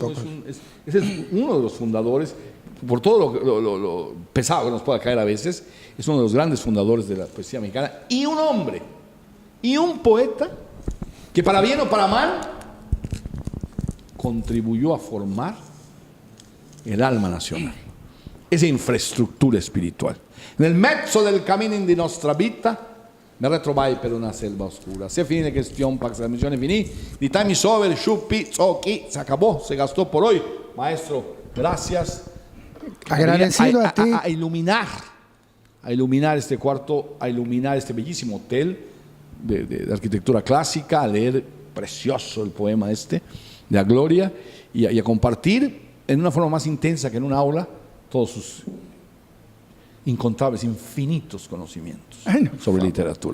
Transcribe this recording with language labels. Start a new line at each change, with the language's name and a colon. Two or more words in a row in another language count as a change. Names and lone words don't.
Spanish: uno de los fundadores, por todo lo pesado que nos pueda caer a veces, es uno de los grandes fundadores de la poesía mexicana, y un hombre, y un poeta que para bien o para mal contribuyó a formar el alma nacional, esa infraestructura espiritual.
Italian: Nel mezzo del cammino di nostra vita mi ritrovai per una selva oscura. Se finì la cuestión, para que la misión finí,
English: the time is over,
Spanish: shupi, tzoki, se acabó, se gastó por hoy. Maestro, gracias. Agradecido a ti. A iluminar este cuarto, a iluminar este bellísimo hotel de arquitectura clásica, a leer precioso el poema de la Gloria, y a compartir en una forma más intensa que en un aula todos sus incontables, infinitos conocimientos sobre literatura.